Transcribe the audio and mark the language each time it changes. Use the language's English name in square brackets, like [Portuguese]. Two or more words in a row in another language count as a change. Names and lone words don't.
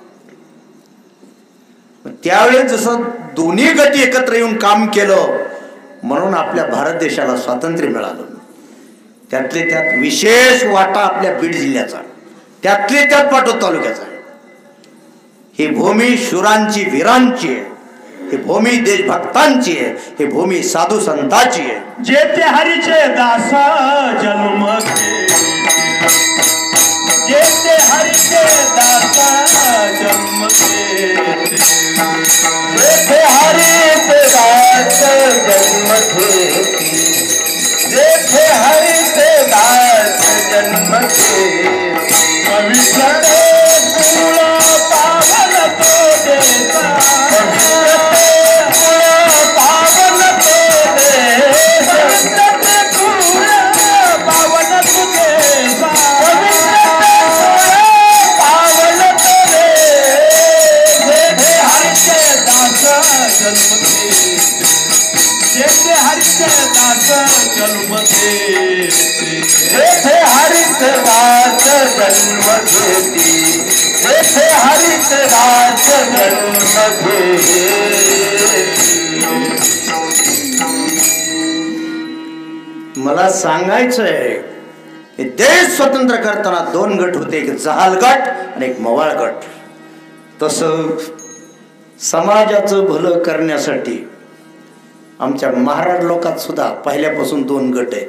[Marathi] त्यावेळेस जसं दोन्ही गट एकत्र येऊन काम केलं म्हणून आपल्या भारत देशाला स्वातंत्र्य मिळालं. त्यातले त्यात विशेष वाटा आपल्या बीड जिल्ह्याचा, त्यातले त्यात पाटोद तालुक्याचा. ही भूमी शूरांची वीरांची आहे, ही भूमी देशभक्तांची आहे, ही भूमी साधू संतांची आहे. जेते हरीचे दासा जन्म जेते हरीचे दासा जन्म जेते हरीचे दास जन्म जेते हरीचे दास जन्म पवित्र पावन तो देता पावन तो देता पावन तुझे पावन तुझे हरिचे दास जन्म जेते हरिचे दास जन्म जेते हरिचे दास जन्म घेती जेते हरिचे दास जन्म मला सांगायचंय की देश स्वतंत्र करताना दोन गट होते, एक जहाल गट आणि एक मवाळ गट. तसं समाजाचं भलं करण्यासाठी आमच्या महाराज लोकात सुद्धा पहिल्यापासून दोन गट आहेत.